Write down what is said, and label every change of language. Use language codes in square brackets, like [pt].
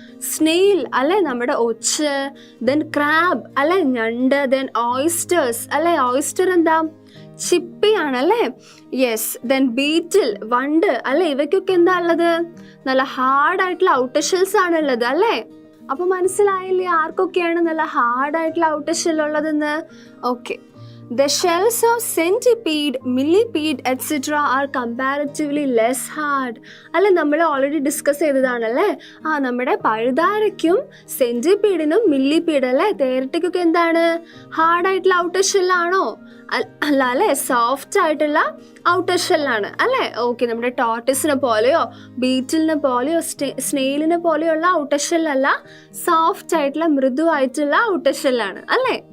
[ml] Snail അല്ലെ, നമ്മുടെ ഒച്ച്, then crab അല്ലെ, ഞണ്ട്, ദെൻ ഓയിസ്റ്റേഴ്സ് അല്ലെ, ഓയിസ്റ്റർ എന്താ, ചിപ്പിയാണ് അല്ലേ. യെസ്, ദെൻ ബീറ്റിൽ, വണ്ട് അല്ലെ, ഇവയ്ക്കൊക്കെ എന്താ ഉള്ളത്? നല്ല ഹാർഡായിട്ടുള്ള ഔട്ടർ ഷെൽസ് ആണ് ഉള്ളത് അല്ലേ. അപ്പൊ മനസ്സിലായില്ലേ ആർക്കൊക്കെയാണ് നല്ല ഹാർഡായിട്ടുള്ള ഔട്ടർ ഷെൽ ഉള്ളതെന്ന്? [en] Okay, the shells of centipede, millipede etc. are comparatively less hard. [ml] അല്ലെ, നമ്മൾ ഓൾറെഡി ഡിസ്കസ് ചെയ്തതാണല്ലേ. നമ്മുടെ പഴുതാരയ്ക്കും സെന്റിപീഡിനും മില്ലിപീഡ് അല്ലെ, തേരട്ടിക്കൊക്കെ എന്താണ്, ഹാർഡായിട്ടുള്ള ഔട്ടർ ഷെല്ലാണോ? അല്ല അല്ലെ, സോഫ്റ്റ് ആയിട്ടുള്ള ഔട്ടർ ഷെല്ലാണ് അല്ലേ. ഓക്കെ, നമ്മുടെ ടോർട്ടിസിനെ പോലെയോ ബീറ്റിലിനെ പോലെയോ സ്നെയിലിനെ പോലെയുള്ള ഔട്ടർ ഷെല്ലല്ല, സോഫ്റ്റ് ആയിട്ടുള്ള മൃദുവായിട്ടുള്ള ഔട്ടർ ഷെല്ലാണ് അല്ലേ.